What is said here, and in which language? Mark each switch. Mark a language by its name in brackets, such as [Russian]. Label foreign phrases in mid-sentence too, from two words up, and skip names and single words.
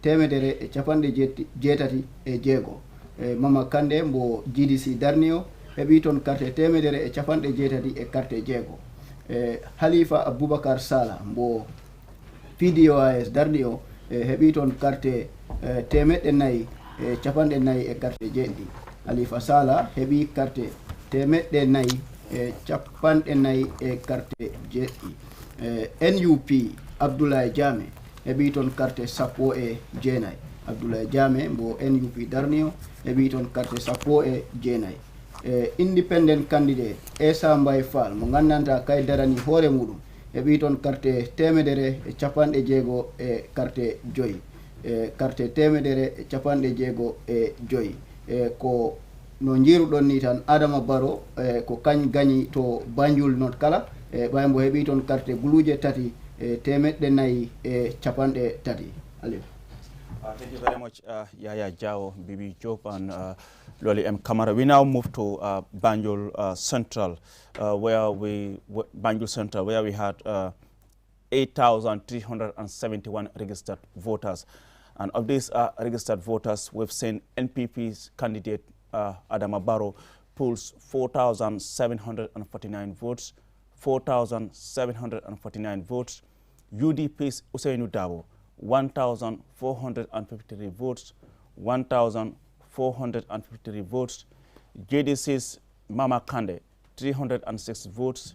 [Fula] 186 Mamma Kande mbo GDC darni o heɓi toon carte 186 carte 6 Halifa Aboubacar Sala mbo PDOIS darni o heɓi toon carte 440 carte 7 Halifa Sala heɓi carte 440 carte 7 NUP Abdoulaye Jammeh heɓi toon carte 19 Abdoulaye Jammeh mbo NUP darni o heɓi toon carte 19 [English] independent candidate [Fula] Esambay Fall mo gandanta kay darani hoore muɗum heɓi toon carte 160 carte 5 carte 165 ko no jiruɗon ni tan Adama Barrow ko kañ gañi to Banjul North kala ɓay mbo heɓi toon carte guluje 3 430 Alif. [English] Thank you very much, Yaya Jao, Bibi Job, and Loli M. Kamara. We now move to Banjul Central, where we had 8,371 registered voters. And of these registered voters, we've seen NPP's candidate Adama Barrow pulls 4,749 votes. 4,749 votes. UDP's Usainu Dabo 1,453 votes. 1,453 votes. JDC's Mama Kande 306 votes.